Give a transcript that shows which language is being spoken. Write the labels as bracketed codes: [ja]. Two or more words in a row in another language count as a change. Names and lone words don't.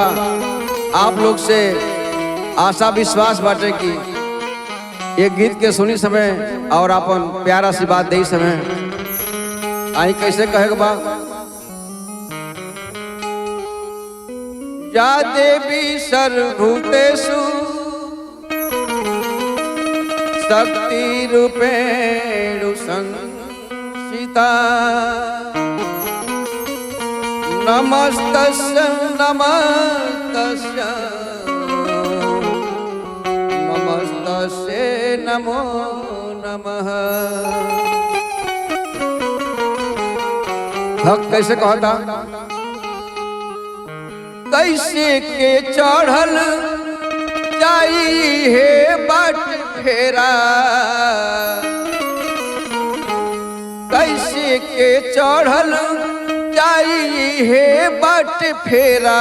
[bho] आप लोग से आशा विश्वास बाटे कि ये गीत के सुनी समय और अपन प्यारा सी बात दे समय आई कैसे कहे बा। [sa] या देवी सर्वभूतेषु शक्ति रूपेण संस्थिता नमस्तस्य नमस्तस्य नमस्तस्यै नमो नमः। [bho] भक्त कैसे कहता, कैसे के चढ़ल जाई है बाट फेरा, कैसे के चढ़ल जाई है बाट फेरा।